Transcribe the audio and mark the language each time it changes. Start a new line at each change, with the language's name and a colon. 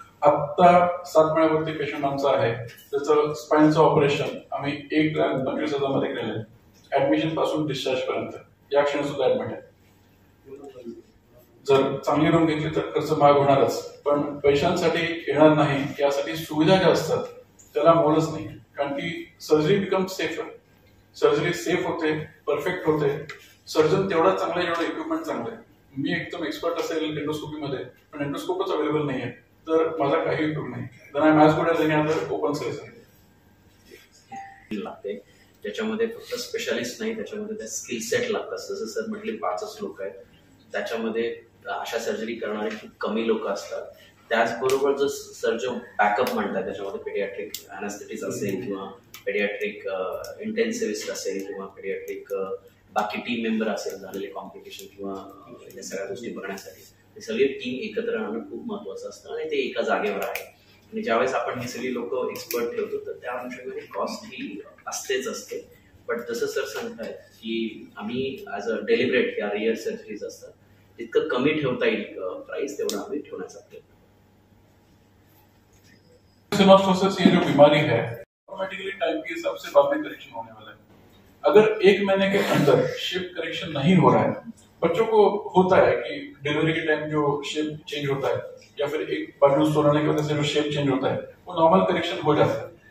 Marathi: आत्ता 7 महिन्यावरती पेशंट आमचा आहे, त्याचं स्पाईनचं ऑपरेशन आम्ही 1,25,000 मध्ये केलेलं आहे. ऍडमिशन पासून डिस्चार्ज पर्यंत या क्षणी सुद्धा ऍडमिट आहे. जर चांगली रूम घेतली तर खर्च महाग होणारच, पण पैशांसाठी येणार नाही यासाठी सुविधा ज्या असतात त्याला मोलच नाही. कारण की
English: Surgery become safer.
Marathi: Surgery safe होते, परफेक्ट होते. सर्जन तेवढा चांगला आहे जेवढं इक्विपमेंट चांगलं आहे. मी एकदम एक्सपर्ट असेल एंडोस्कोपीमध्ये पण एंडोस्कोपच अवेलेबल नाहीये तर माझा काही उपयोग नाही.
English: Then I am as good as any other open surgeon.
Marathi: लागते त्याच्यामध्ये फक्त स्पेशालिस्ट नाही, त्याच्यामध्ये त्या स्किल सेट लागतात. जसं सर म्हटले 5च लोक आहेत, त्याच्यामध्ये अशा सर्जरी करणारे खूप कमी लोक असतात. त्याचबरोबर जो सर्जन बॅकअप म्हणतात त्याच्यामध्ये पेडियाट्रिक अॅनास्थेटिस्ट असेल किंवा पेडियाट्रिक इंटेन्सिव्हिस्ट असेल किंवा पेडियाट्रिक बाकी टीम मेंबर असेल, झालेले कॉम्प्लिकेशन किंवा या सगळ्या गोष्टी बघण्यासाठी हे सगळी टीम एकत्र राहणं खूप महत्वाचं असतं आणि ते एका जागेवर आहे. आणि ज्यावेळेस आपण ही सगळी लोक एक्सपर्ट ठेवतो तर त्या अनुषंगाने कॉस्ट ही असतेच असते. पण जसं सर सांगतायत की आम्ही
English: as a deliberate
Marathi: या रिअर सर्जरीज असतात, जितकं कमी ठेवता येईल प्राइस तेवढं आम्ही ठेवण्याचा प्रयत्न.
Hindi: सिनोस्टोसिस ये जो बीमारी है ऑटोमेटिकली टाइम के हिसाब से बाद में करेक्शन होने वाला है. अगर 1 महीने के अंदर शेप करेक्शन नहीं हो रहा है, बच्चों को होता है कि डिलीवरी के टाइम जो शेप चेंज होता है या फिर एक बाजू सोलने की वजह से जो शेप चेंज होता है वो नॉर्मल करेक्शन हो जाता है.